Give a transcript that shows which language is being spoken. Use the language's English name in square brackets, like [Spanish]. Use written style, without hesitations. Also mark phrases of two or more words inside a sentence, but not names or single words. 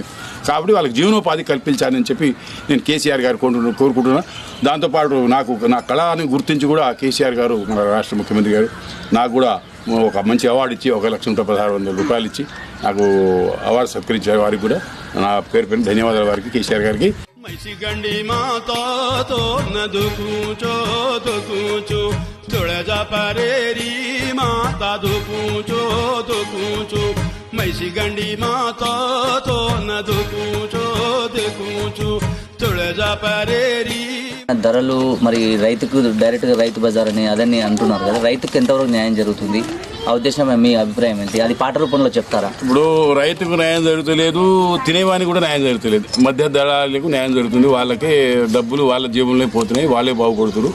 [Telugu] కాబట్టి వాళ్ళకి జీవనోపాధి కల్పించాలని చెప్పి నేను కేసీఆర్ గారు కోరుకుంటున్నాను. దాంతోపాటు నా కళని గుర్తించి కూడా కేసీఆర్ గారు, మన రాష్ట్ర ముఖ్యమంత్రి గారు నాకు కూడా ఒక మంచి అవార్డు ఇచ్చి 1,16,100 రూపాయలు ఇచ్చి నాకు అవార్డు సత్కరించారు. వారికి కూడా నా పేరు ధన్యవాదాలు వారికి, కేసీఆర్ గారికి. [Lambadi] मैसी माता तो नदु कूचो तो कूचो जोड़े जा परेरी माता दो कूचो मैसी गंडी माता तो नदु कूचो दे कूचो जोड़े जा परेरी. [Telugu] ధరలు మరి రైతుకు డైరెక్ట్గా రైతు బజార్ అని అదని అంటున్నారు కదా, రైతుకు ఎంతవరకు న్యాయం జరుగుతుంది? ఆ ఉద్దేశం మీ అభిప్రాయం ఏంటి? అది పాట రూపంలో చెప్తారా? ఇప్పుడు రైతుకు న్యాయం జరుగుతలేదు, తినేవానికి కూడా న్యాయం జరుగుతలేదు, మధ్య దళాలకు న్యాయం జరుగుతుంది. వాళ్ళకే డబ్బులు వాళ్ళ జేబుల్లో పోతున్నాయి, వాళ్ళే బాగుపడుతున్నారు.